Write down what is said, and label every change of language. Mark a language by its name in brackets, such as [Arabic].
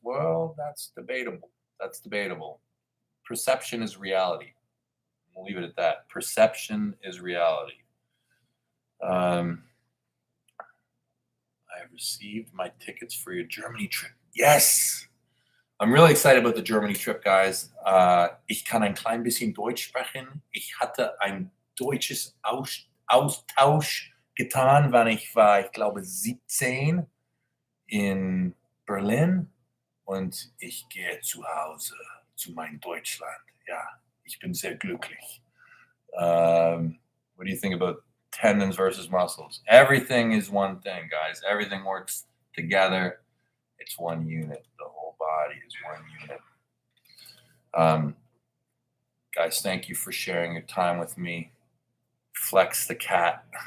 [English] Well, that's debatable. That's debatable. Perception is reality. We'll leave it at that. Perception is reality. I have received my tickets for your Germany trip. Yes! I'm really excited about the Germany trip, guys. [German] Ich kann ein klein bisschen Deutsch sprechen. Ich hatte ein deutsches Austausch getan, wann ich war, ich glaube, 17 in Berlin. Und ich gehe zu Hause, zu meinem Deutschland. Ja, ich bin sehr glücklich. [English] What do you think about tendons versus muscles? Everything is one thing, guys. Everything works together. It's one unit. The whole body is one unit. Guys, thank you for sharing your time with me. Flex the cat.